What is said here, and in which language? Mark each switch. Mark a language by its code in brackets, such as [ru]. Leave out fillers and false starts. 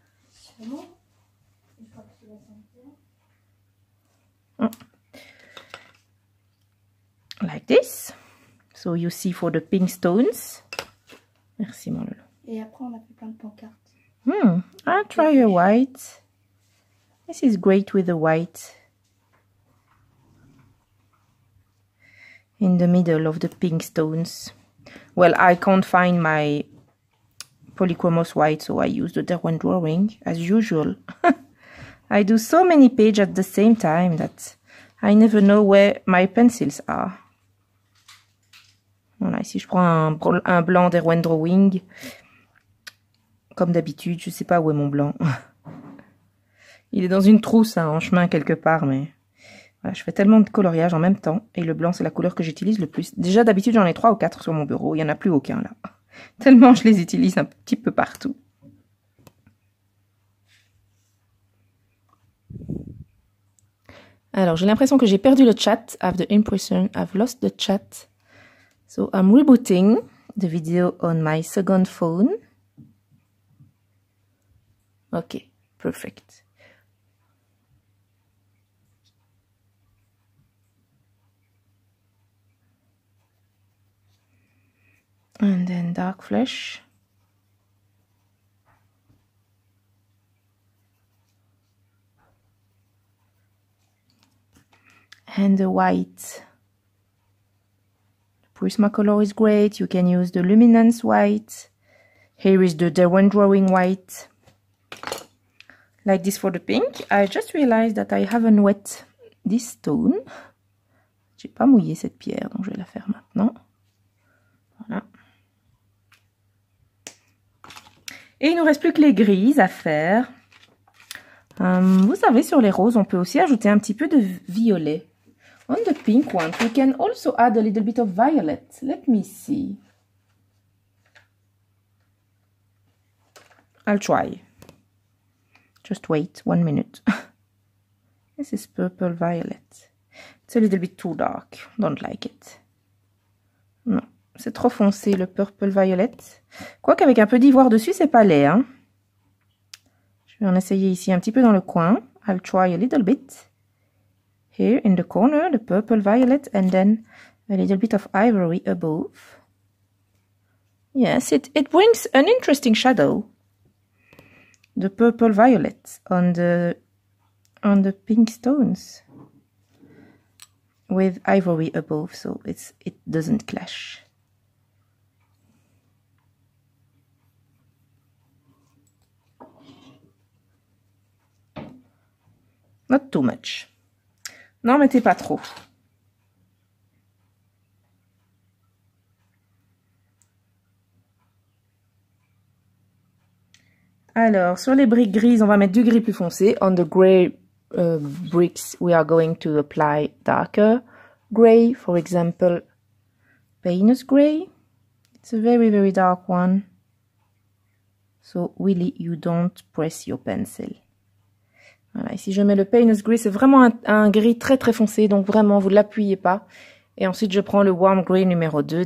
[fr] Sûrement. Une fois que tu vas sentir. [en] Like this. So you see for the pink stones. [fr] Merci mon loulou. Et après on a fait plein de pancartes. [en] I'll try a white. This is great with the white. In the middle of the pink stones. Well, I can't find my polychromos white, so I use the Derwent drawing as usual. I do so many pages at the same time that I never know where my pencils are. [fr] Voilà, ici je prends un blanc Derwent drawing. Comme d'habitude, je sais pas où est mon blanc. Il est dans une trousse, hein, en chemin quelque part, mais voilà, je fais tellement de coloriage en même temps. Et le blanc, c'est la couleur que j'utilise le plus. Déjà, d'habitude, j'en ai 3 ou 4 sur mon bureau. Il n'y en a plus aucun, là. Tellement je les utilise un petit peu partout. Alors, j'ai l'impression que j'ai perdu le chat. [en] I have the impression I've lost the chat. So, I'm rebooting the video on my second phone. Okay, perfect. And then dark flesh. And the white. The Prismacolor is great. You can use the Luminance white. Here is the Derwent drawing white. Like this for the pink. I just realized that I haven't wet this stone. [fr] J'ai pas mouillé cette pierre, donc je vais la faire maintenant. Voilà. Et il ne nous reste plus que les grises à faire. Vous savez, sur les roses, on peut aussi ajouter un petit peu de violet. [en] On the pink one, we can also add a little bit of violet. Let me see. I'll try. Just wait 1 minute. This is purple violet. It's a little bit too dark. Don't like it. [fr] Non, c'est trop foncé le purple violet. Quoique avec un peu d'ivoire dessus, c'est pas laid, hein. Je vais en essayer ici un petit peu dans le coin. [en] I'll try a little bit. Here in the corner, the purple violet, and then a little bit of ivory above. Yes, it brings an interesting shadow. The purple violet on the pink stones with ivory above, so it doesn't clash. Not too much. [fr] N'en mettez pas trop. Alors, sur les briques grises, on va mettre du gris plus foncé. [en] On the grey bricks, we are going to apply darker grey. For example, Payne's grey. It's a very, very dark one. So, really, you don't press your pencil. [fr] Voilà, ici je mets le Payne's grey. C'est vraiment un gris très, très foncé. Donc, vraiment, vous ne l'appuyez pas. Et ensuite, je prends le warm grey numéro 2.